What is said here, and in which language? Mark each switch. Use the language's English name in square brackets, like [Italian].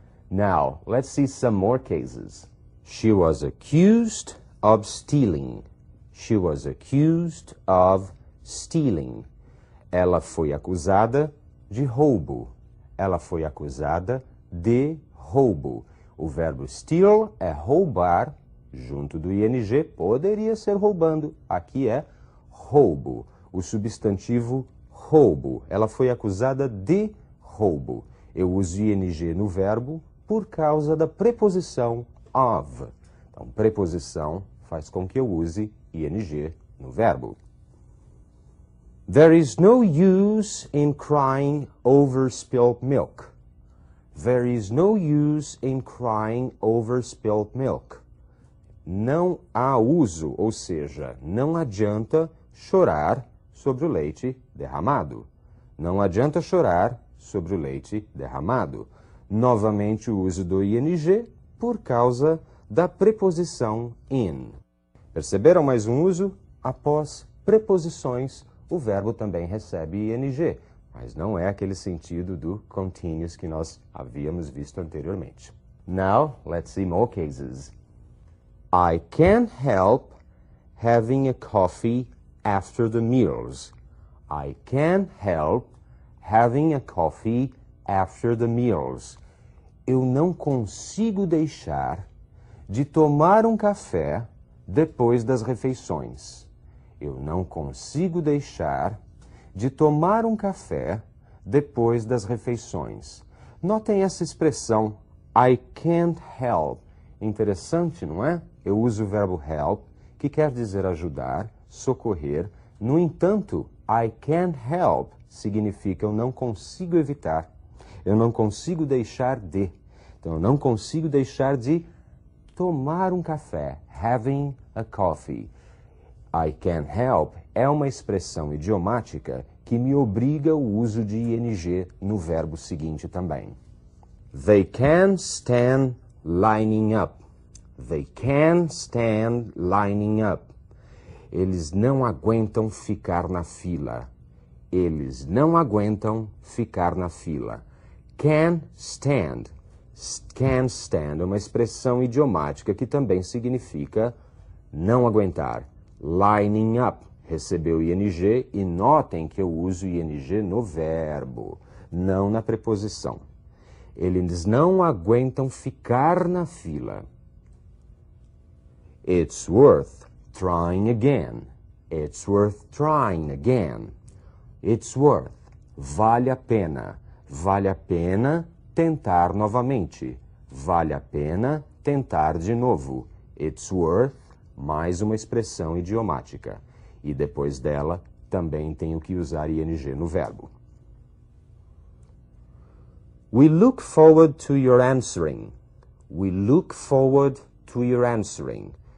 [English] Now, let's see some more cases. She was accused of stealing. She was accused of stealing. [Portuguese] Ela foi acusada de roubo. Ela foi acusada de roubo. O verbo steal é roubar, junto do ing, poderia ser roubando. Aqui é roubo. O substantivo roubo. Ela foi acusada de roubo. Eu uso ing no verbo por causa da preposição of. Então, preposição faz com que eu use ing no verbo. [English] There is no use in crying over spilled milk. There is no use in crying over spilled milk. [Portuguese] Não há uso, ou seja, não adianta chorar sobre o leite derramado. Não adianta chorar sobre o leite derramado. Novamente o uso do ing por causa da preposição in. Perceberam mais um uso? Após preposições, o verbo também recebe ing, mas não é aquele sentido do continuous que nós havíamos visto anteriormente. [English] Now, let's see more cases. I can't help having a coffee after the meals. I can't help having a coffee after the meals. [Portuguese] Eu não consigo deixar de tomar um café depois das refeições. Eu não consigo deixar de tomar um café depois das refeições. Notem essa expressão, [English] I can't help. [Portuguese] Interessante, não é? Eu uso o verbo help, que quer dizer ajudar, socorrer. No entanto, [English] I can't help [Portuguese] significa eu não consigo evitar. Eu não consigo deixar de. Então, eu não consigo deixar de tomar um café, [English] having a coffee. I can't help [Portuguese] é uma expressão idiomática que me obriga ao uso de ing no verbo seguinte também. [English] They can't stand lining up. They can't stand lining up. [Portuguese] Eles não aguentam ficar na fila. Eles não aguentam ficar na fila. [English] Can't stand. Can't stand [Portuguese] é uma expressão idiomática que também significa não aguentar. Lining up recebeu ing e notem que eu uso ing no verbo, não na preposição. Eles não aguentam ficar na fila. [English] It's worth trying again. It's worth trying again. It's worth. [Portuguese] Vale a pena. Vale a pena tentar novamente. Vale a pena tentar de novo. [English] It's worth, [Portuguese] mais uma expressão idiomática. E depois dela, também tenho que usar ing no verbo. [English] We look forward to your answering. We look forward to your answering.